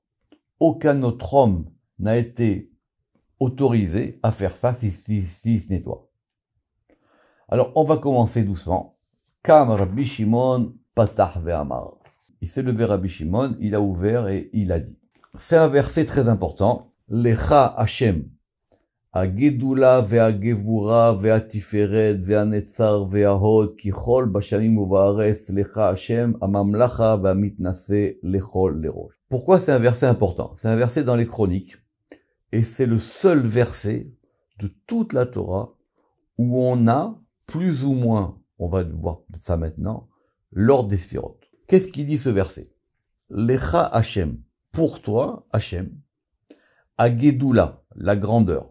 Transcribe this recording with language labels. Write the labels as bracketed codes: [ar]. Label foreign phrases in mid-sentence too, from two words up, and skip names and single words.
[fr] Aucun autre homme n'a été autorisé à faire ça si ce n'est toi. Alors, on va commencer doucement. [he] קם רבי שמעון פתח ואמר. [fr] Il s'est levé Rabbi Shimon, il a ouvert et il a dit. C'est un verset très important. [he] לך השם. הגדולה והגבורה והתפארת והנצר וההוד ככל בשמים ובארץ לך השם הממלכה והמתנשא לכל לראש. [fr] Pourquoi c'est un verset important? C'est un verset dans les chroniques et c'est le seul verset de toute la Torah où on a plus ou moins, on va voir ça maintenant, l'ordre des sphirotes. Qu'est-ce qu'il dit ce verset? [he] לך השם, [fr] pour toi Hashem, Agedula, la grandeur.